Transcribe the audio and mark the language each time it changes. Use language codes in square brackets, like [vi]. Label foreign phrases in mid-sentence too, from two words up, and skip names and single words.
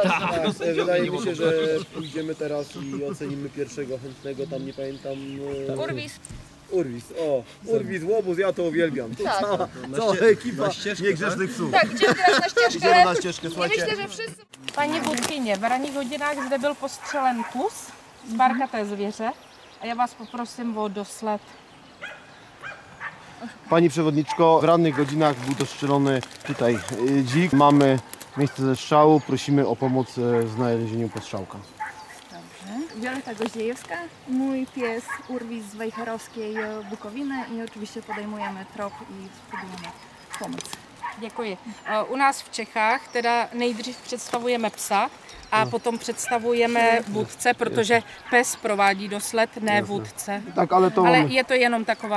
[pl] Tak, wydaje mi się, że pójdziemy teraz i ocenimy pierwszego chętnego, tam nie pamiętam... Urwis, łobuz, ja to uwielbiam. Tak. Cała ekipa niegrzecznych psów. Tak, idziemy teraz na ścieżkę. Idziemy na ścieżkę, słuchajcie. Myślę, że wszyscy... [cs] Panie Wódkinie, w rannych godzinách zde byl postřelen kus z barkaté zvěře a já vás poprosím o dosled. [pl] Pani przewodniczko, w rannych godzinach był dostrzelony tutaj dzik. Mamy miejsce zestrzału, prosimy o pomoc w znalezieniu postrzałka. Wioleta Goździejewska, mój pies Urwis z Wejherowskiej Bukowiny i oczywiście podejmujemy trop i spróbujemy pomóc. [cs] Děkuji. U nás v Čechách teda nejdřív představujeme psa a potom představujeme vůdce, protože pes provádí dosled, ne vůdce. Tak, ale je to jenom taková.